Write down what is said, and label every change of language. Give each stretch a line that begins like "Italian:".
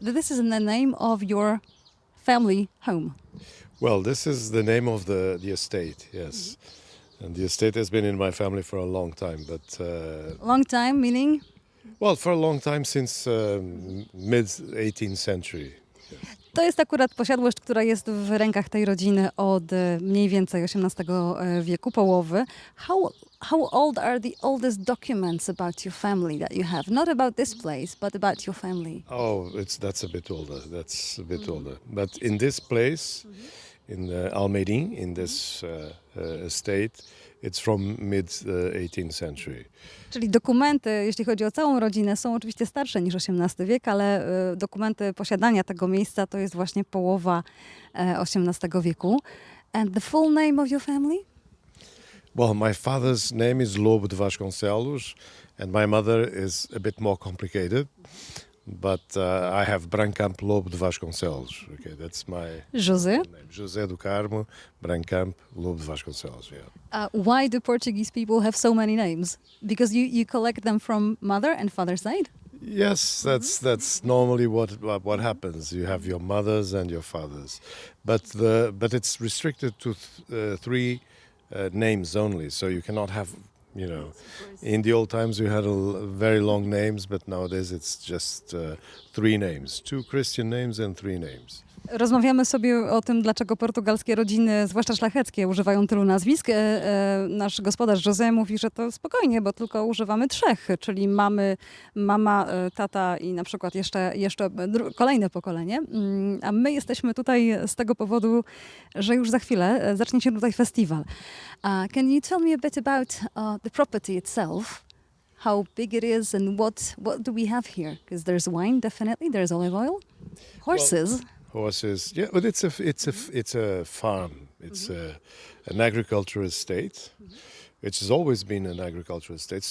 English: This is the name of your family home. Well, this is the name of the estate, yes. And the estate has been in my family for a long time, but... Long time, meaning? Well, for a long time, since mid-18th century.
Polish: To jest akurat posiadłość, która jest w rękach tej rodziny od mniej więcej XVIII wieku, połowy.
English: How old are the oldest documents about your family that you have? Not about this place, but about your family. Oh, that's a bit older. That's a bit older. But in this place, in Almeirim, in this estate, it's from mid-18th century.
Polish: Czyli dokumenty, jeśli chodzi o całą rodzinę, są oczywiście starsze niż XVIII wiek, ale dokumenty posiadania tego miejsca to jest właśnie połowa XVIII wieku.
English: And the full name of your family? Well, my father's name is Lobo de Vasconcelos, and my mother is a bit more complicated. But I have Brancampo Lobo de Vasconcelos. Okay, that's my José? name. José do Carmo, Brancampo Lobo de Vasconcelos, yeah. Why do Portuguese people have so many names? Because you collect them from mother and father's side? Yes, that's normally what happens. You have your mothers and your fathers, but it's restricted to three names only. So you cannot have, you know, in the old times you had very long names, but nowadays it's just three names, two Christian names and three names.
Polish: Rozmawiamy sobie o tym, dlaczego portugalskie rodziny, zwłaszcza szlacheckie, używają tylu nazwisk. Nasz gospodarz José mówi, że to spokojnie, bo tylko używamy trzech, czyli mama, tata i na przykład jeszcze kolejne pokolenie. A my jesteśmy tutaj z tego powodu, że już za chwilę zacznie się tutaj festiwal.
English: Can you tell me a bit about the property itself? How big it is and what do we have here? Because there's wine, definitely. There's olive oil, horses. Horses, yeah, but it's a farm. It's an agricultural estate, which has always been an agricultural estate.